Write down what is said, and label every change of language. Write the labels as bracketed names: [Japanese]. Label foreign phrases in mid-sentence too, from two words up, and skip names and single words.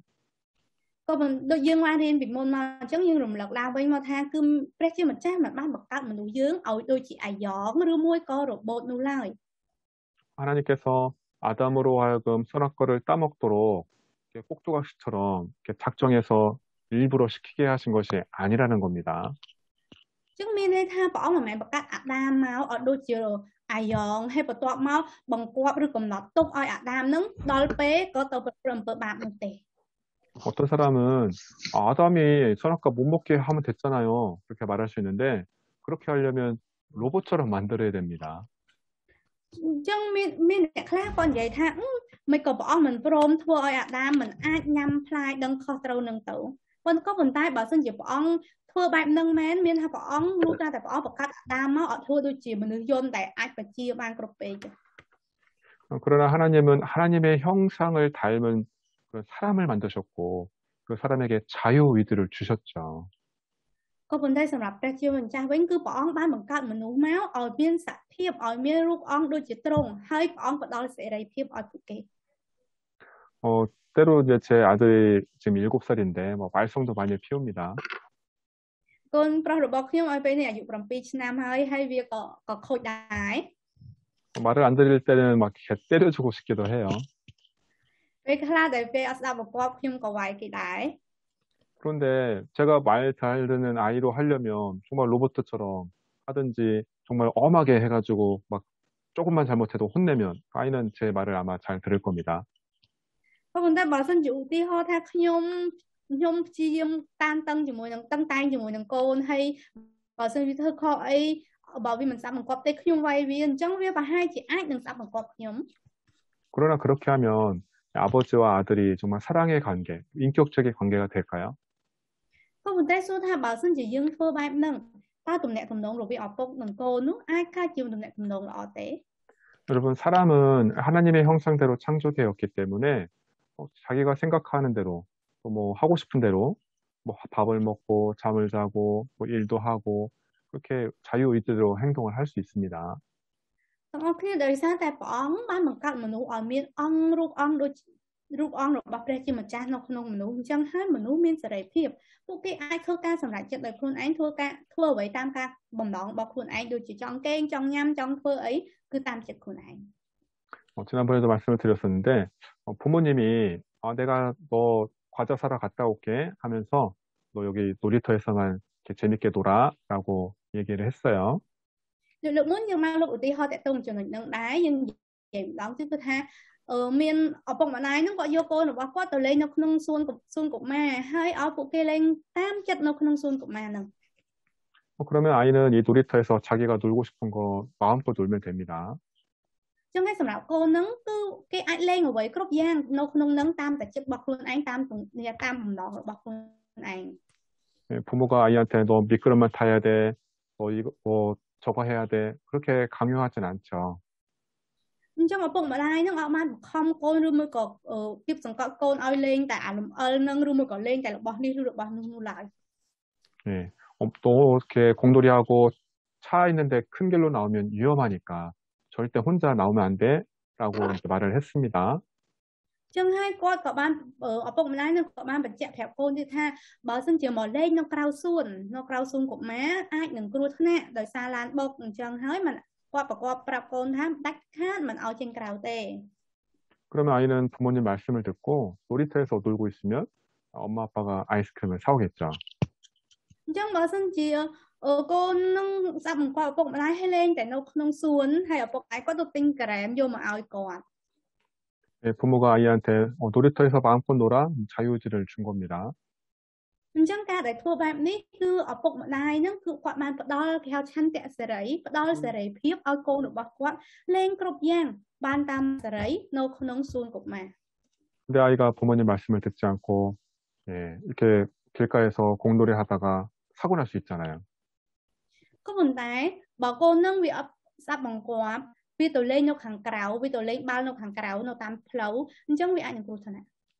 [Khmer] ក៏មិនដូចយើងបានរៀនពីមុនមកអញ្ចឹងយើងរំលឹកឡើងវិញមកថាគឺព្រះជាម្ចាស់មិនបានបង្កើតមនុស្សយើងឲ្យដូចជាអាយ៉ងឬមួយក៏រ៉ូបូតនោះឡើយ [Korean] 하나님께서 아담으로 하여금 선악과를 따먹도록 꼭두가시처럼 작정해서 일부러 시키게 하신 것이 아니라는 겁니다. [Khmer] ចឹងមានន័យថាព្រះអង្គមិនមែនបង្កើតអាដាមមកឲ្យដូចជាអាយ៉ងហើយបន្ទាប់មកបង្គាប់ឬកំណត់ទុកឲ្យអាដាមនឹងដល់ពេលក៏ទៅប្រព្រឹត្តអំពើបាបនោះទេ [Korean] 어떤 사람은 아담이 선악과 못 먹게 하면 됐잖아요. 그렇게 말할 수 있는데 그렇게 하려면 로봇처럼 만들어야 됩니다. [Khmer] ចឹងមានអ្នកខ្លះគាត់និយាយថាមិនក៏ព្រះអង្គមិនព្រមធ្វើឲ្យអាដាមមិនអាចញ៉ាំផ្លែដឹងខុសត្រូវនឹងទៅប៉ុន្តែបើសិនជាព្រះអង្គធ្វើបែបហ្នឹងមែនមានថាព្រះអង្គលុះតែព្រះអង្គបង្កើតអាដាមមកអត់ធ្វើដូចជាមនុស្សយន្តដែលអាចបជាបានគ្រប់ពេលទេ [Korean] 그러나 하나님은 하나님의 형상을 닮은 그 사람을 만드셨고 그 사람에게 자유의지를 주셨죠. [Khmer] ក៏ប៉ុន្តែសម្រាប់ព្រះជាម្ចាស់វិញគឺព្រះអង្គបានបង្កើតមនុស្សមកឲ្យមានសភាពឲ្យមានរូបអង្គដូចជាទ្រង់ហើយព្រះអង្គផ្ដល់សេរីភាពឲ្យពួកគេ [Korean] 때로 이제 제 아들이 지금 7살인데 뭐 말썽도 많이 피웁니다. [Khmer] កូនប្រុសរបស់ខ្ញុំឲ្យពេលនេះអាយុ7ឆ្នាំហើយវាក៏ខូចដែរ [Korean] 말을 안 들을 때는 막 이렇게 때려주고 싶기도 해요. [Khmer] ពេលខ្លះដែលពេលអត់ស្ដាប់បង្គាប់ខ្ញុំក៏វាយគេដែរ [Korean] 그런데 제가 말 잘 듣는 아이로 하려면 정말 로봇처럼 하든지 정말 엄하게 해가지고 막 조금만 잘못해도 혼내면 아이는 제 말을 아마 잘 들을 겁니다. [Khmer] ក៏ប៉ុន្តែបើសិនជាឧទាហរណ៍ថាខ្ញុំព្យាយាមតានតឹងជាមួយនឹងតឹងតែងជាមួយនឹងកូនហើយបើសិនវាធ្វើខុសអីបើវាមិនស្ដាប់បង្គាប់ទេខ្ញុំវាយវាអញ្ចឹងវាប្រហែលជាអាចនឹងស្ដាប់បង្គាប់ខ្ញុំ [Korean] 그러나 그렇게 하면 아버지와 아들이 정말 사랑의 관계, 인격적인 관계가 될까요? [Khmer] ក៏ប៉ុន្តែសួរថាបើសិនជាយើងធ្វើបែបហ្នឹងតើទំនាក់ទំនងរវាងឪពុកនិងកូននោះអាចកើតជាទំនាក់ទំនងល្អទេ [Korean] 여러분 사람은 하나님의 형상대로 창조되었기 때문에 자기가 생각하는 대로 뭐 하고 싶은 대로 뭐 밥을 먹고 잠을 자고 뭐 일도 하고 그렇게 자유의지로 행동을 할 수 있습니다. [Khmer] ទាំងអស់គ្នាដោយសារតែព្រះអង្គបានបង្កើតមនុស្សឲ្យមានអង្គរូបអង្គដូចរូបអង្គរបស់ព្រះជាម្ចាស់នៅក្នុងមនុស្សអញ្ចឹងហើយមនុស្សមានសេរីភាពពួកគេអាចធ្វើការសម្រេចចិត្តដោយខ្លួនឯងធ្វើអ្វីតាមការបំណងរបស់ខ្លួនឯងដូចជាចង់កេងចង់ញ៉ាំចង់ធ្វើអីគឺតាមចិត្តខ្លួនឯង [Korean] 지난번에도 말씀을 드렸었는데 부모님이 내가 너 과자 사러 갔다 올게 하면서 너 여기 놀이터에서만 이렇게 재밌게 놀아라고 얘기를 했어요. [Khmer] លោកមុនយើងមកលោកឧទាហរណ៍តទៅចំណុចហ្នឹងដែរយើងនិយាយម្ដងទៀតគឺថាមានឪពុកម្ដាយហ្នឹងគាត់យកកូនរបស់គាត់ទៅលេងនៅក្នុងសួនកុមារហើយឲ្យពួកគេលេងតាមចិត្តនៅក្នុងសួនកុមារហ្នឹង [Korean] 그러면 아이는 이 놀이터에서 자기가 놀고 싶은 거 마음껏 놀면 됩니다. [Khmer] ចឹងហើយសម្រាប់កូនហ្នឹងគឺគេអាចលេងអ្វីគ្រប់យ៉ាងនៅក្នុងហ្នឹងតាមតែចិត្តរបស់ខ្លួនឯងតាមបំណងរបស់ខ្លួនឯង [Korean] 부모가 아이한테 너 미끄럼만 타야 돼, 너 이거 뭐 저거 해야 돼 그렇게 강요하진 않죠. [Khmer] អញ្ចឹងឪពុកម្ដាយហ្នឹងអត់បានបង្ខំកូនឬមួយក៏គៀបសង្កត់កូនឲ្យលេងតែអាលំអិលហ្នឹងឬមួយក៏លេងតែរបស់នេះឬរបស់នោះឡើយ [Korean] 네, 또 이렇게 공놀이하고 차 있는데 큰 길로 나오면 위험하니까 절대 혼자 나오면 안 돼라고 말을 했습니다. [Khmer] ចឹងហើយគាត់ក៏បានឪពុកម្ដាយនឹងក៏បានបញ្ជាក់ប្រាប់កូនទៀតថាបើសិនជាមកលេងនៅក្រៅសួនកុមារអាចនឹងគ្រោះថ្នាក់ដោយសារឡានបុកអញ្ចឹងហើយមិនគាត់ប្រកបប្រាប់កូនថាដាច់ខាតមិនឲ្យចេញក្រៅទេ [Korean] 그러면 아이는 부모님 말씀을 듣고 놀이터에서 놀고 있으면 엄마 아빠가 아이스크림을 사오겠죠. [Khmer] អញ្ចឹងបើសិនជាកូននឹងស្ដាប់បង្គាប់ឪពុកម្ដាយឲ្យលេងតែនៅក្នុងសួនហើយឪពុកឯងគាត់ទៅទិញការ៉េមយកមកឲ្យគាត់ [Korean] 네, 부모가 아이한테 놀이터에서 마음껏 놀아 자유의지를 준 겁니다. [Khmer] ចឹងការដែលធ្វើបែបនេះគឺឪពុកម្ដាយហ្នឹងគឺគាត់បានផ្ដល់គេហៅឆន្ទៈសេរីផ្ដល់សេរីភាពឲ្យកូនរបស់គាត់លេងគ្រប់យ៉ាងបានតាមសេរីនៅក្នុងសួនកុមារ [Korean] 근데 아이가 부모님 말씀을 듣지 않고 예, 이렇게 길가에서 공놀이 하다가 사고 날 수 있잖아요. [Khmer] ក៏ប៉ុន្តែបើកូនហ្នឹងវាអត់ស្ដាប់បង្គាប់វាទៅលេងនៅខាងក្រៅវាទៅលេងបាល់នៅខាងក្រៅនៅតាមផ្លូវអញ្ចឹងវាអាចនឹងគ្រោះថ្នាក់